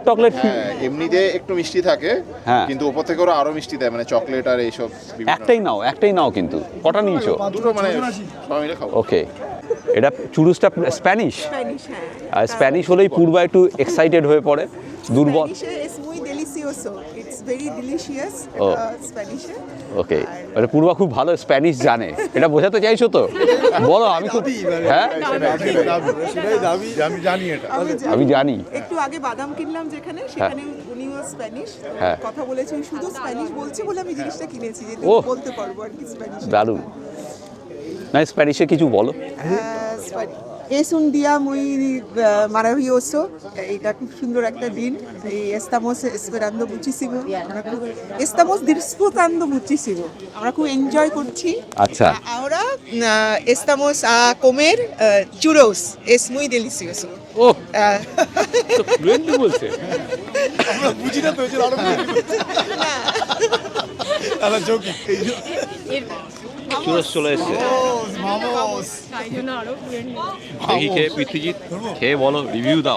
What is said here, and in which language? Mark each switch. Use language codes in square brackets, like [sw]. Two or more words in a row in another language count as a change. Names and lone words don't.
[bn] হ্যাঁ, এমনিতে একটু মিষ্টি থাকে, হ্যাঁ। কিন্তু উপর থেকে ওরা আরো মিষ্টি দেয়, মানে চকলেট আর এইসব বিভিন্ন- একটাই নাও কিন্তু কটা নিয়েছো? দুটো, মানে সবাই মিলে খাবো। ওকে, এটা চুরুসটা স্প্যানিশ, স্প্যানিশ, হ্যাঁ। আর স্প্যানিশ হলেই পূর্বা একটু এক্সাইটেড হয়ে পড়ে, দুর্বল। [es] Spanish es muy delicioso. [en] It's very delicious. Oh. Spanish. [bn] ওকে, মানে পূর্বা খুব ভালো স্প্যানিশ জানে, এটা বোঝাতে চাইছো তো? বলো। আমি খুব, হ্যাঁ সেটাই দাবি যে আমি জানি এটা। আমি জানি। একটু আগে বাদাম কিনলাম যেখানে, সেখানে উনিও স্প্যানিশ হ্যাঁ। কথা বলেছে, উনি শুধু স্প্যানিশ বলছে বলে আমি জিনিসটা কিনেছি, যে ওহ। বলতে পারবো আর কি স্প্যানিশ। দারুণ। না স্প্যানিশে কিছু বলো। [es] Es un día muy maravilloso. [bn] এটা খুব সুন্দর একটা দিন। [es] Estamos esperando muchísimo. Estamos disfrutando muchísimo. [bn] আমরা খুব এনজয় করছি। আচ্ছা। [es] Ahora estamos a comer churros. Es muy delicioso. [bn] ও তো ফ্লুয়েন্টলি বলছে। আমরা বুঝি না তো, এই যে আরো আলা জোকি। চুরোস চলে এসছে। মামোস। তাই জন্য আরো friend। দেখি খেয়ে, পৃথ্বীজিৎ খেয়ে বলো, রিভিউ দাও।